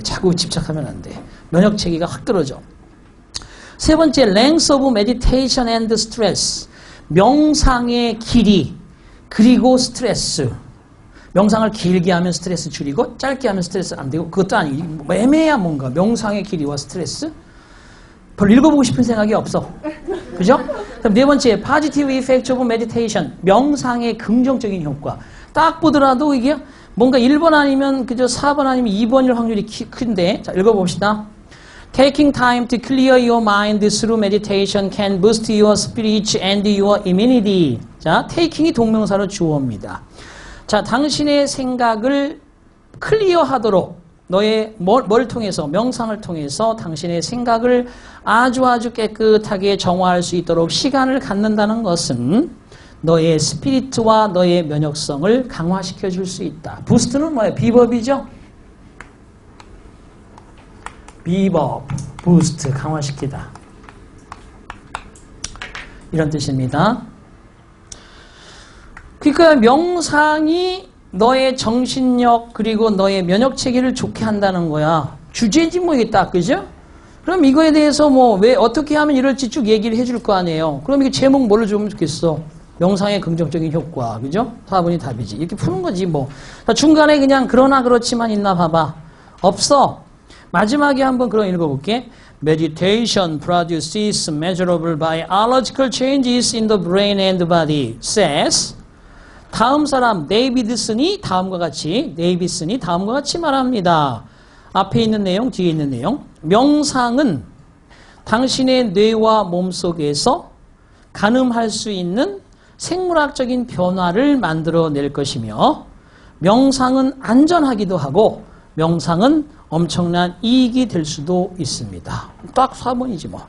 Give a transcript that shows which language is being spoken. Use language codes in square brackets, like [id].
[ko] 자꾸 집착하면 안 돼. 면역체계가 확 떨어져. 세 번째, [en] length of meditation and stress. [ko] 명상의 길이, 그리고 스트레스. 명상을 길게 하면 스트레스 줄이고, 짧게 하면 스트레스 안 되고, 그것도 아니고, 뭐 애매야 뭔가. 명상의 길이와 스트레스? 별로 읽어보고 싶은 생각이 없어. 그죠? 그럼 네 번째, [en] positive effect of meditation. [ko] 명상의 긍정적인 효과. 딱 보더라도 이게 뭔가 1번 아니면 그저 4번 아니면 2번일 확률이 큰데. 자, 읽어봅시다. [en] Taking time to clear your mind through meditation can boost your spirit and your immunity. [ko] 자, taking이 동명사로 주어입니다. 자, 당신의 생각을 클리어하도록 너의 뭘 통해서, 명상을 통해서 당신의 생각을 아주 깨끗하게 정화할 수 있도록 시간을 갖는다는 것은 너의 스피리트와 너의 면역성을 강화시켜 줄 수 있다. 부스트는 뭐예요? 비법이죠? 비법, 부스트, 강화시키다. 이런 뜻입니다. 그러니까 명상이 너의 정신력 그리고 너의 면역체계를 좋게 한다는 거야. 주제지 뭐 이게 딱, 그죠? 그럼 이거에 대해서 뭐 왜 어떻게 하면 이럴지 쭉 얘기를 해줄 거 아니에요. 그럼 이게 제목 뭘로 주면 좋겠어? 명상의 긍정적인 효과, 그죠? 4번이 답이지. 이렇게 푸는 거지 뭐. 중간에 그냥 그러나 그렇지만 있나 봐봐. 없어. 마지막에 한번 그럼 읽어볼게. [en] Meditation produces measurable biological changes in the brain and body. [ko] Says 다음 사람 데이비슨이 다음과 같이 말합니다. 앞에 있는 내용, 뒤에 있는 내용. 명상은 당신의 뇌와 몸속에서 가늠할 수 있는 생물학적인 변화를 만들어낼 것이며 명상은 안전하기도 하고 명상은 엄청난 이익이 될 수도 있습니다. 딱 4번이지 뭐.